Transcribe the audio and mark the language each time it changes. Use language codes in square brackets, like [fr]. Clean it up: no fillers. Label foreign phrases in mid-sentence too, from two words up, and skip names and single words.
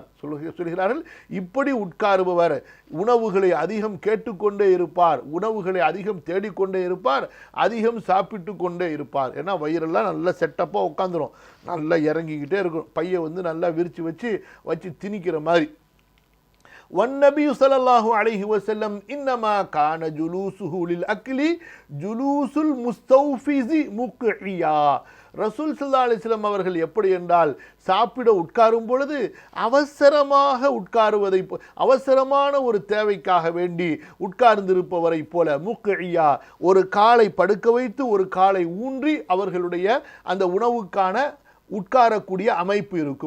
[ta] சொல்கிறார்கள், இப்படி உட்காருபவர் உணவுகளை அதிகம் கேட்டுக்கொண்டே இருப்பார், உணவுகளை அதிகம் தேடிக்கொண்டே இருப்பார், அதிகம் சாப்பிட்டு கொண்டே இருப்பார். ஏன்னா வயிறெல்லாம் நல்லா செட்டப்பாக உட்காந்துரும், நல்லா இறங்கிக்கிட்டே இருக்கும், பையை நல்லா விரித்து வச்சு திணிக்கிற மாதிரி. [ar] والنبي صلى الله عليه وسلم إنما كان جلوسه للأكل جلوس المستوفز مقعيا. [ta] ரசூல் [ar] صلى الله عليه وسلم [ta] அவர்கள் எப்படி என்றால், சாப்பிட உட்காரும் பொழுது அவசரமாக உட்காருவதை, அவசரமான ஒரு தேவைக்காக வேண்டி உட்கார்ந்திருப்பவரை போல. முக்இயா, ஒரு காலை படுக்க வைத்து ஒரு காலை ஊன்றி அவர்களுடைய அந்த உணவுக்கான உட்காரக்கூடிய அமைப்பு இருக்கும்.